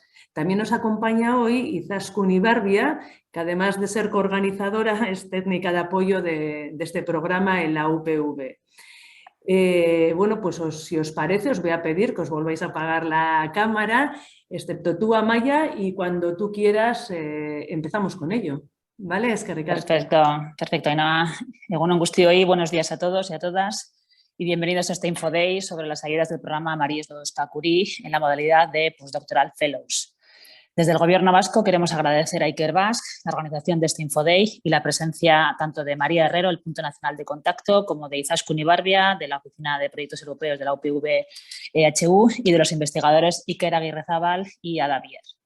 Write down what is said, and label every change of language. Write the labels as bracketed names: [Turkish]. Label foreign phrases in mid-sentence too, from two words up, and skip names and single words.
[Spanish] También nos acompaña hoy Izaskun Ibarbia, que además de ser coorganizadora es técnica de apoyo de este programa en la UPV. Bueno, pues si os parece, os voy a pedir que os volváis a apagar la cámara, excepto tú, Amaia, y cuando tú quieras empezamos con ello. ¿Vale? Es que Perfecto, Ainhoa. [Basque] Egunon guztioi, [Spanish] buenos días a todos y a todas y bienvenidos a este Infoday sobre las ayudas del programa María Sklodowska Curie en la modalidad de Postdoctoral Fellows. Desde el Gobierno Vasco queremos agradecer a Ikerbasque la organización de este Infoday y la presencia tanto de María Herrero, el punto nacional de contacto, como de Izaskun Ibarbia, de la Oficina de Proyectos Europeos de la UPV-EHU y de los investigadores Iker Agirrezabal y Ada Bier.